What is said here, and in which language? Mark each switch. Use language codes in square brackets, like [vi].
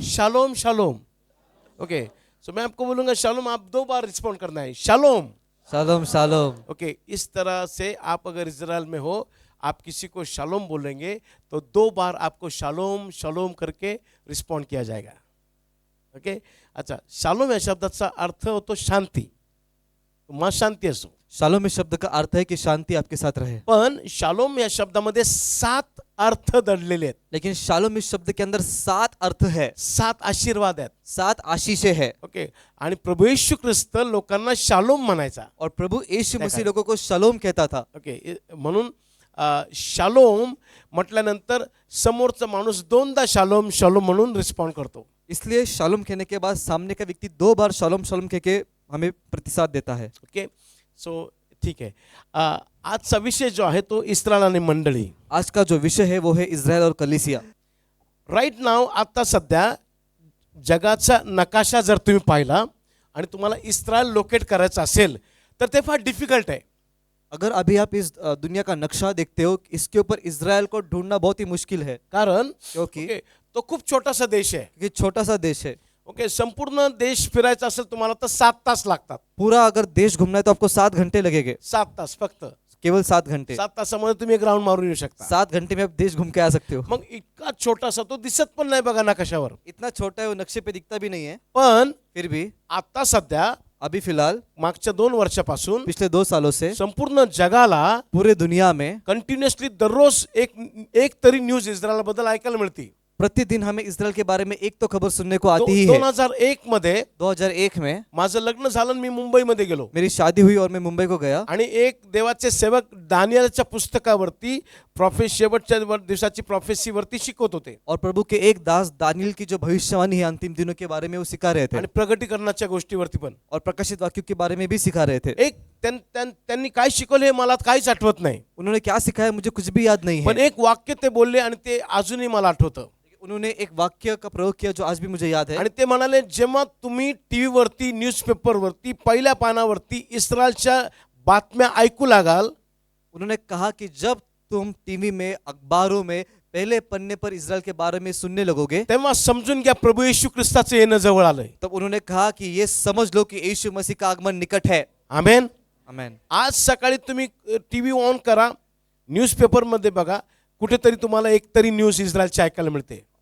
[he] शालोम शालोम. [hi] Okay, सो मैं आपको बोलूंगा शालोम, आप 2 बार रिस्पॉन्ड करना है. [he] शालोम. शालोम शालोम. [hi] ओके, इस तरह से आप अगर इजराइल में हो, आप किसी को शालोम बोलेंगे तो 2 बार आपको शालोम शालोम करके रिस्पॉन्ड किया जाएगा. [en] Okay. [mr] अच्छा, शालोम या शब्दाचा अर्थ होतो शांती. तुम्हाला शांती असो. [hi] शालोम इस शब्द का अर्थ है कि शांति आपके साथ रहे. [mr] पण शालोम या शब्दामध्ये 7 अर्थ दडलेले आहेत. [hi] लेकिन शालोम इस शब्द के अंदर 7 अर्थ है, [mr] 7 आशीर्वाद आहेत. [hi] 7 आशीषें है. [mr] ओके, आणि प्रभू येशू ख्रिस्त लोकांना शालोम म्हणायचा. [hi] और प्रभु यीशु मसीह लोगों को शलोम कहता था. [mr] ओके, म्हणून शालोम म्हटल्यानंतर समोरचा माणूस 2दा शालोम शालोम म्हणून रिस्पॉन्ड करतो. [hi] इसलिए शालोम कहने के बाद सामने का व्यक्ति 2 बार शालोम शालोम कह के हमें प्रतिसाद देता है. [mr] ओके, सो ठीक आहे. आजचा विषय जो आहे तो इस्रायल आणि मंडळी. [hi] आज का जो विषय है वो है इस्राएल और कलीसिया. [mr] राईट नाव आता सध्या जगाचा नकाशा जर तुम्ही पाहिला आणि तुम्हाला इस्रायल लोकेट करायचं असेल तर ते फार डिफिकल्ट आहे. [hi] अगर अभी आप इस दुनिया का नक्शा देखते हो, इसके ऊपर इस्राएल को ढूंढना बहुत ही मुश्किल है, [mr] कारण [hi] क्योंकि [mr] ओके, तो खूप छोटासा देश आहे. [hi] ये छोटा सा देश है. [mr] ओके, संपूर्ण देश फिरायचा असेल तुम्हाला तर 7 तास लागतात. [hi] पूरा अगर देश घूमना है तो आपको 7 घंटे लगेंगे. [mr] 7 तास फक्त. [hi] केवल 7 घंटे. [mr] 7 तासामध्ये तुम्ही एक राऊंड मारून येऊ शकता. [hi] 7 घंटे में आप देश घूम के आ सकते हो. [mr] मग इतका छोटासा तो दिसत पण नाही बघा नकाशावर. [hi] इतना छोटा है, वो नक्शे पे दिखता भी नहीं है. [mr] पण [hi] फिर भी [mr] आता सध्या [hi] अभी फिलहाल [mr] मागच्या 2 वर्षापासून [hi] पिछले 2 सालों से [mr] संपूर्ण जगाला [hi] पूरे दुनिया में [mr] कंटिन्युअसली दररोज एक तरी न्यूज इस्रायल बद्दल ऐकायला मिळते. [hi] प्रतिदिन हमें इस्राएल के बारे में एक तो खबर सुनने को आती ही है. [mr] 2001 मध्ये [hi] 2001 में [mr] माझं लग्न झालं आणि मी मुंबईमध्ये गेलो [hi] मेरी शादी हुई और मैं मुंबई को गया. [mr] आणि एक देवाचे सेवक दानियलच्या पुस्तकावरती शेवटच्या दिवसाची प्रोफेसीवरती शिकवत होते. [hi] और प्रभु के एक दास दानियल की जो भविष्यवाणी है अंतिम दिनों के बारे में वो सिखा रहे थे. [mr] आणि प्रगटीकरणाच्या गोष्टीवरती पण. [hi] और प्रकाशित वाक्यों के बारे में भी सिखा रहे थे. [mr] त्यांनी काय शिकवले हे मला काहीच आठवत नाही. [hi] उन्होंने क्या सिखाया मुझे कुछ भी याद नहीं [mr] पण [hi] है. [mr] एक वाक्य ते बोलले आणि ते अजूनही मला आठवतं. [hi] उन्होंने एक वाक्य का प्रयोग किया जो आज भी मुझे याद है. [mr] आणि ते म्हणाले, जेव्हा तुम्ही टीव्हीवरती न्यूजपेपरवरती पहिल्या पानावरती इस्रायलच्या बातम्या ऐकू लागाल, [hi] उन्होंने कहा कि जब तुम टीवी में अखबारों में पहले पन्ने पर इस्राएल के बारे में सुनने लगोगे, [mr] तेव्हा समजून घ्या प्रभू येशू ख्रिस्ताचं येणं जवळ आलंय. [hi] तब उन्होंने कहा कि ये समझ लो कि यीशु मसीह का आगमन निकट है. आमेन. आमेन. [mr] आज सकाळी तुम्ही टीव्ही ऑन करा, न्यूजपेपरमध्ये बघा, कुठेतरी तुम्हाला एक तरी न्यूज इस्रायलची ऐकायला मिळते.